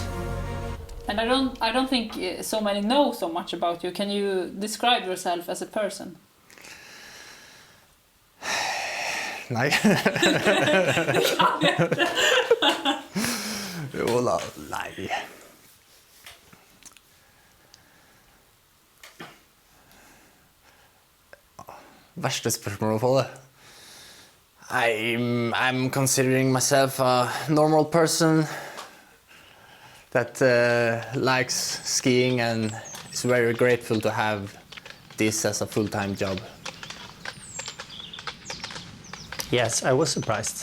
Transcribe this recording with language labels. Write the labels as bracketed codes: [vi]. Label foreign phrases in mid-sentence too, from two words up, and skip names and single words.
[en] And I don't think so many know so much about you. Can you describe yourself as a person? [no] Nej. Nej. Verste spørsmål å få det. [en] I'm considering myself a normal person that likes skiing and is very grateful to have this as a full-time job. Yes, I was surprised.